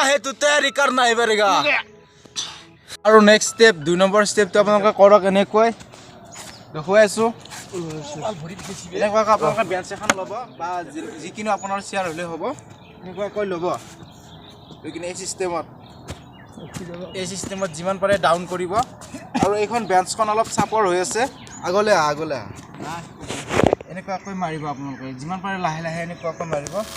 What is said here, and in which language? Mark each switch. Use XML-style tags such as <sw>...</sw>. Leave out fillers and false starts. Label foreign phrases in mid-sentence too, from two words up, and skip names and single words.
<hi>है तो तैयारी करना ही पड़ेगा और</hi> <en>next step</en> <hi>2 नंबर स्टेप तो</hi> <as>আপোনালোকে কৰক এনেকৈ দেখুৱাই আছো এনেকুৱাকৈ আপোনালোকে বেঞ্চ এখন ল'ব বা যিকিনো আপোনাৰ চেয়াৰ হ'লে হ'ব এনেকুৱাকৈ ল'ব লেকিন এই চিষ্টেমত এই চিষ্টেমত যিমান পাৰে ডাউন কৰিব আৰু এইখন বেঞ্চখন অলপ চাপৰ হৈ আছে আগলৈ এনেকুৱাকৈ মাৰিব আপোনালোকে যিমান পাৰে লাহে লাহে এনেকুৱাকৈ মাৰিব</as>